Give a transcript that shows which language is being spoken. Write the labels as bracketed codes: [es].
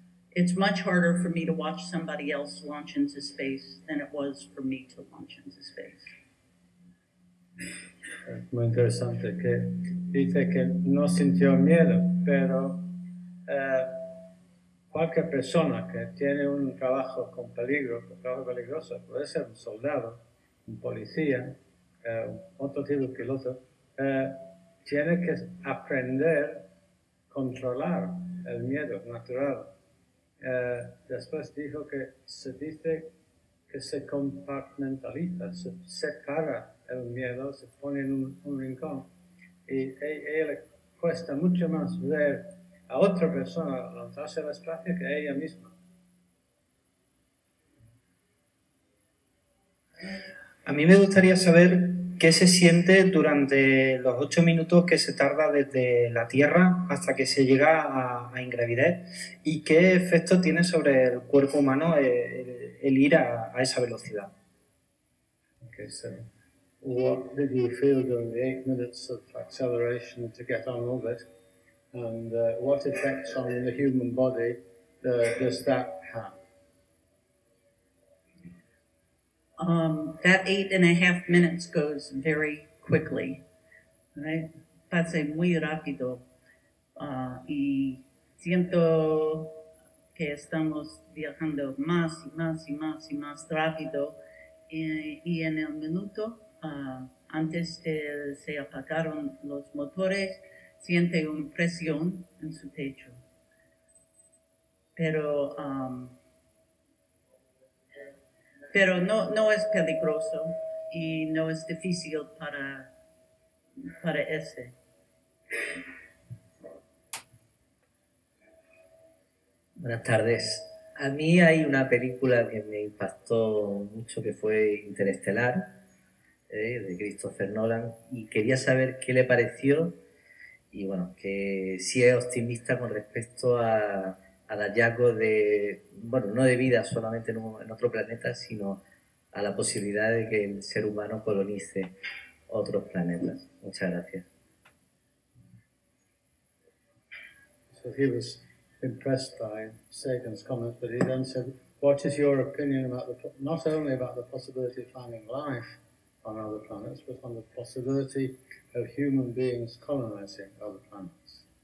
[en] It's much harder for me to watch somebody else launch into space than it was for me to launch into space. [es] Muy interesante que dice que no sintió miedo, pero cualquier persona que tiene un trabajo con peligro, un trabajo peligroso, puede ser un soldado, un policía, otro tipo de piloto, tiene que aprender a controlar el miedo natural. Después dijo que se dice que se compartimentaliza, se separa el miedo, se pone en un rincón. Y a ella le cuesta mucho más ver a otra persona lanzarse al espacio que a ella misma. A mí me gustaría saber qué se siente durante los 8 minutos que se tarda desde la Tierra hasta que se llega a ingravidez y qué efecto tiene sobre el cuerpo humano el ir a esa velocidad. [en] Okay, so what did you feel during the 8 minutes of acceleration to get on orbit, and what effects on the human body does that have? That 8.5 minutes goes very quickly, right? [es] Pasa muy rápido. Y siento que estamos viajando más y más y más y más rápido. Y en el minuto, antes de se apagaron los motores, siente una presión en su pecho. Pero no es peligroso y no es difícil para ese. Buenas tardes. A mí hay una película que me impactó mucho que fue Interestelar, de Christopher Nolan, y quería saber qué le pareció y bueno, que si es optimista con respecto al hallazgo de, bueno, no de vida solamente en otro planeta, sino a la posibilidad de que el ser humano colonice otros planetas. Muchas gracias. [en] So he was impressed by Sagan's comments, but he then said, what is your opinion about not only about the possibility of finding life on other planets, but on the possibility of human beings colonizing other planets?